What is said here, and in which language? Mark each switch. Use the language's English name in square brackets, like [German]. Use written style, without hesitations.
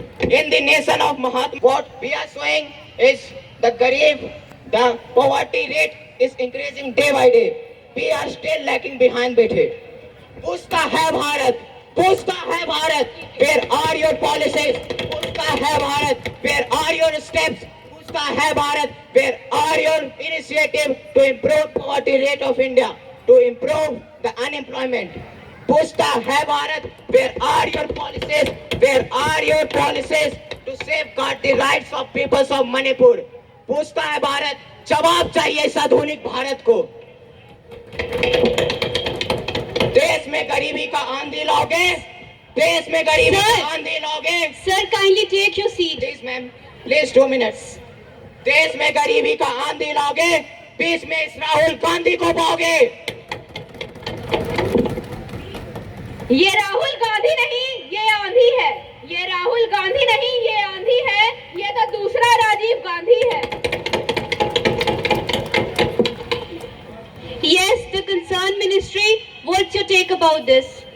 [English] In the nation of Mahatma, what we are showing is the Garib, the poverty rate is increasing day by day. We are still lagging behind with it. [Hindi] पूछता है भारत, पूछता है Bharat, [English] where are your policies? [Hindi] पूछता है Bharat, [English] where are your steps? पूछता है Bharat, where are your initiative to improve poverty rate of India, to improve the unemployment? [Hindi] पूछता है Bharat, [English] where are your policies? Where are your policies to safeguard the rights of peoples of Manipur? [Hindi] पूछता है भारत, जवाब चाहिए इस आधुनिक भारत को। देश में गरीबी का आंधी लाओगे, देश में गरीबी का आंधी लाओगे। [English] Sir, kindly take your seat. Please ma'am, please 2 minutes. [Hindi] देश में गरीबी का आंधी लाओगे, बीच में इस राहुल गांधी को पाओगे। ये राहुल गांधी नहीं, ये आंधी है। ये राहुल गांधी नहीं, ये आंधी है। ये तो दूसरा राजीव गांधी है। [English] Yes, the concerned ministry, what's your take about this?